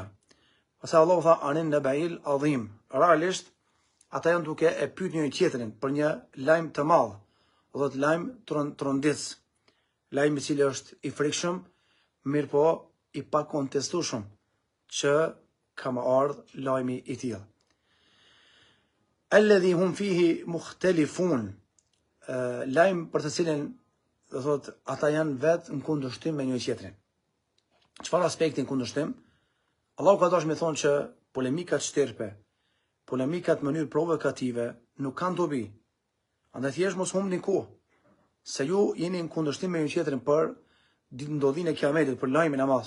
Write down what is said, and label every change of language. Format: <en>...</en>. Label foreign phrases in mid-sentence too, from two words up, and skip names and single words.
<sq>Pastaj Allahu tha</sq> <ar>عن النبإ العظيم.</ar> <sq>Realisht ata janë duke e pyetur një tjetrin për një lajm të madh, do të lajm tronditës, lajm i cili është i frikshëm, mirë po i pakontestueshëm, që ka më ardhur lajmi i tillë.</sq> <ar>الذي هم فيه مختلفون,</ar> <sq>lajm për të cilin, do thotë, ata janë vetë në kundërshtim me një tjetrin. Çfarë aspekti në kundërshtim? Allahu ka dashur me thonë që polemikat shterpe, polemikat në mënyrë provokative nuk kanë dobi. Andaj thjesht mos humbni kohë, se ju jeni në kundërshtim me një tjetrin për ndodhinë e Kiametit, për lajmin e madh.</sq>